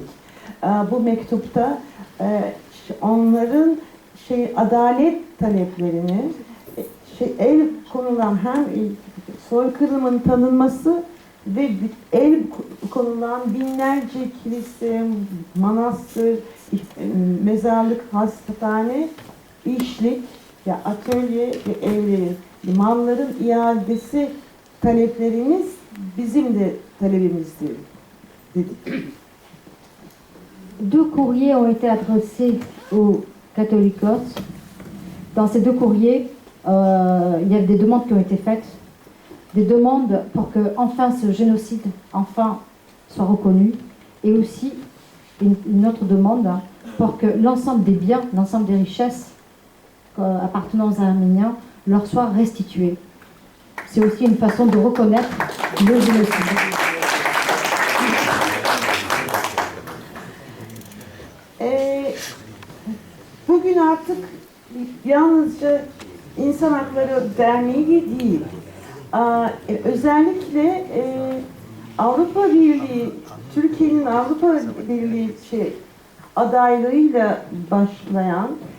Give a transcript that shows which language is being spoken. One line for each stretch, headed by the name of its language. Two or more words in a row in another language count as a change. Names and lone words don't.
Turkish: Bu mektupta onların adalet taleplerini, el konulan hem soykırımın tanınması ve el konulan binlerce kilise, manastır, mezarlık, hastane, işlik, atölye ve evleri, malların iadesi taleplerimiz bizim de talebimizdir dedik.
French: Deux courriers ont été adressés aux catholicos. Dans ces deux courriers, il y a des demandes qui ont été faites, des demandes pour que enfin ce génocide enfin soit reconnu, et aussi une autre demande pour que l'ensemble des biens, l'ensemble des richesses appartenant aux Arméniens leur soient restituées. C'est aussi une façon de reconnaître le génocide.
Turkish: Bugün artık yalnızca İnsan Hakları Derneği değil, özellikle Avrupa Birliği, Türkiye'nin Avrupa Birliği adaylığıyla başlayan